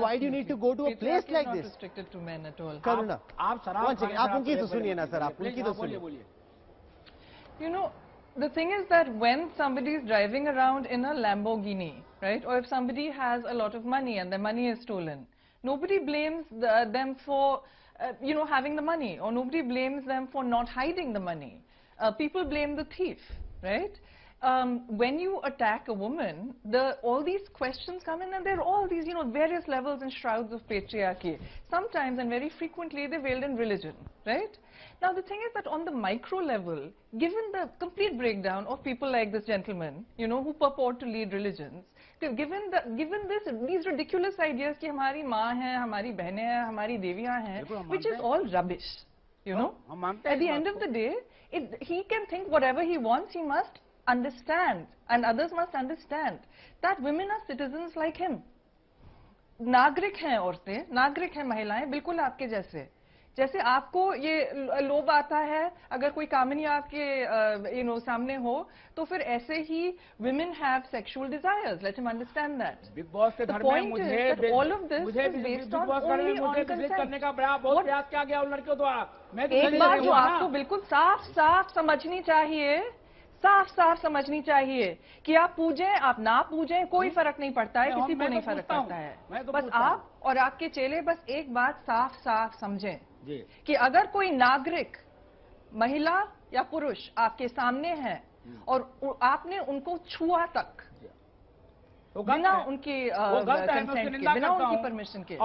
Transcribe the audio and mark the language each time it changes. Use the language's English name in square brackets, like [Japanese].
[English] Why do you need to go to a place like this? Not restricted to men at all. [Hindi] Karuna, आप उनकी तो सुनिए ना sir, आप उनकी तो सुनिए. [English] You know, the thing is that when somebody is driving around in a Lamborghini, right, or if somebody has a lot of money and their money is stolen, nobody blames them for, you know, having the money, or nobody blames them for not hiding the money. People blame the thief, right? When you attack a woman, all these questions come in, and there are all these, you know, various levels and shrouds of patriarchy. Sometimes and very frequently they're veiled in religion, right? Now the thing is that on the micro level, given the complete breakdown of people like this gentleman, you know, who purport to lead religions, given these ridiculous ideas [Hindi] कि हमारी माँ है, हमारी बहनें हैं, हमारी देवियाँ हैं, [English] which is all rubbish, you know. At the end of the day, he can think whatever he wants. He must understand, and others must understand that women are citizens like him. [Hindi] नागरिक हैं औरतें, नागरिक हैं महिलाएं, बिल्कुल आपके जैसे आपको ये लोभ आता है अगर कोई कामिनी आपके सामने हो, तो फिर ऐसे ही [English] women have sexual desires. Let him understand that. [Hindi] Big boss के घर में मुझे [English] all of this is based on only on consent. [Hindi] करने का बहुत प्रयास किया गया उन लड़कियों द्वारा. एक बात जो आपको बिल्कुल साफ समझनी चाहिए, साफ समझनी चाहिए कि आप पूजें, आप ना पूजें, कोई फर्क नहीं पड़ता है, किसी को नहीं फर्क पड़ता है. बस आप और आपके चेले बस एक बात साफ समझें कि अगर कोई नागरिक, महिला या पुरुष आपके सामने है और आपने उनको छुआ तक बिना उनकी कंसेंट के, बिना उनकी परमिशन के,